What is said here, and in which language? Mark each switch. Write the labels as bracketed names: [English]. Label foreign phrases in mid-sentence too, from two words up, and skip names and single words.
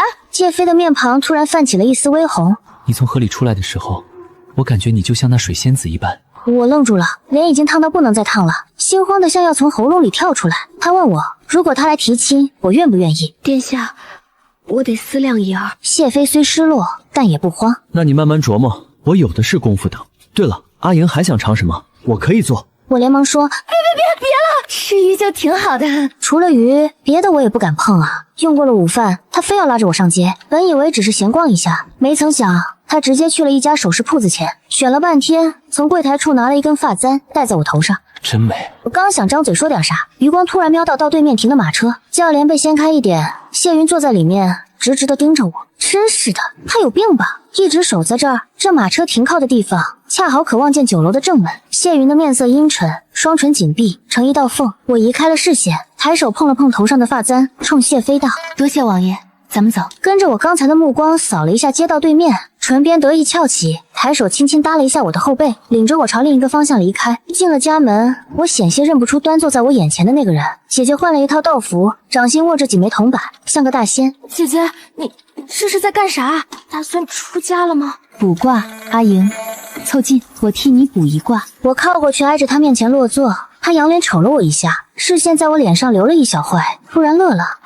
[Chinese] 謝妃的面龐突然泛起了一絲微紅。你從河裡出來的時候，我感覺你就像那水仙子一般。我愣住了，臉已經燙到不能再燙了，心慌得像要從喉嚨裡跳出來。他問我，如果他來提親，我願不願意？殿下，我得思量一二。謝妃雖失落，但也不慌。那你慢慢琢磨，我有的是功夫等。对了，阿莹还想尝什么？我可以做。我连忙说：别了，吃鱼就挺好的。除了鱼，别的我也不敢碰啊。用过了午饭，他非要拉着我上街。本以為只是閒逛一下，沒曾想他直接去了一家首飾鋪子前，選了半天，從櫃檯處拿了一根髮簪戴在我頭上。真美。我剛想張嘴說點啥，餘光突然瞄到對面停的馬車，轎簾被掀開一點，謝雲坐在裡面，直直地盯着我。真是的，他有病吧？一直守在這兒，這馬車停靠的地方恰好可望見酒樓的正門。謝雲的面色陰沉，雙唇緊閉成一道縫。我移開了視線，抬手碰了碰頭上的髮簪，衝謝飛道： 多謝王爺，咱們走。跟着我剛才的目光掃了一下街道對面，唇邊得意翹起，抬手輕輕搭了一下我的後背，領着我朝另一個方向離開。進了家門，我險些認不出端坐在我眼前的那個人。姐姐換了一套道服，掌心握着幾枚銅板，像個大仙。姐姐，你這是在幹啥？打算出家了嗎？卜卦，阿瑩，湊近，我替你卜一卦。我靠過去挨着她面前落座，她仰臉瞅了我一下，視線在我臉上留了一小會，突然樂了，